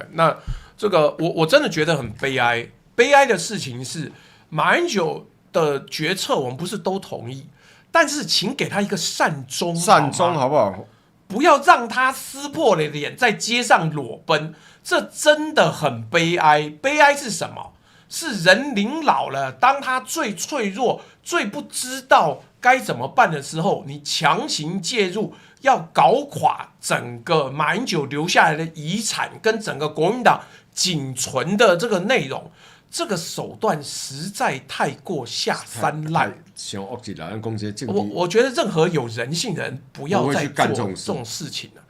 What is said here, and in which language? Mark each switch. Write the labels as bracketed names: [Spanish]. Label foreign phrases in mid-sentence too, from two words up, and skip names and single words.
[Chinese] 那這個我真的覺得很悲哀，悲哀的事情是馬英九的決策，我們不是都同意，但是請給他一個善終，好不好？不要讓他撕破了臉在街上裸奔。這真的很悲哀，悲哀是什麼？是人臨老了，當他最脆弱、最不知道該怎麼辦的時候，你強行介入，要搞垮整個馬英九留下來的遺產跟整個國民黨僅存的這個內容，這個手段實在太過下三濫。我覺得任何有人性的人不要再做這種事情了。